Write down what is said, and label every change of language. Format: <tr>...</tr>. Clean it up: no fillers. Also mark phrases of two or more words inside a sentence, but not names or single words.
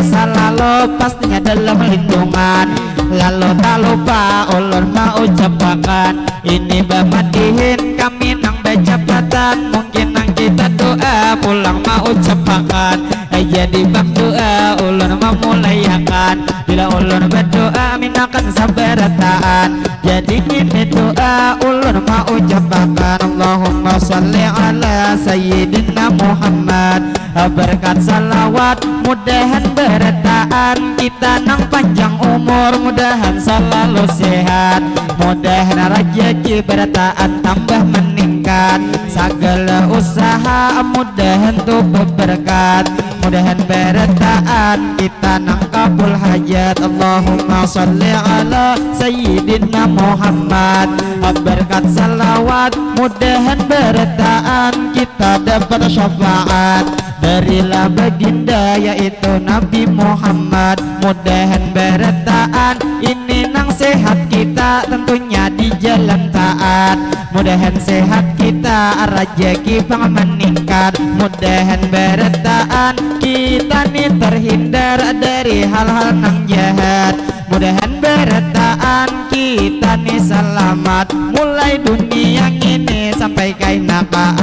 <bjn>selalu pastinya dalam lindungan lalu tak lupa ulun mau ucapkan ini bamadihin kami nang bejabatan mungkin nang kita doa pulang mau ucapkan jadi bang doa ulun memulayakan bila ulun berdoa minakan sabarataan jadi ini doa ulun mau ucapkan</bjn> <ar>اللهم صل على سيدنا محمد</ar> <bjn>berkat salawat mudahan berataan kita nang panjang umur mudahan selalu sehat mudahan rezeki berataan tambah meningkat segala usaha mudahan tuh berkat mudahan berataan kita nang kabul hajat</bjn> <ar>اللهم صل على سيدنا محمد</ar> <bjn>berkat salawat mudahan berataan kita dapat syafaat berilah baginda yaitu Nabi Muhammad mudahan berataan ini nang sehat kita tentunya di jalan taat mudahan sehat kita rezeki pang meningkat mudahan berataan kita nih terhindar dari hal-hal nang jahat mudahan berataan kita nih selamat mulai dunia ini sampai kaina ke</bjn>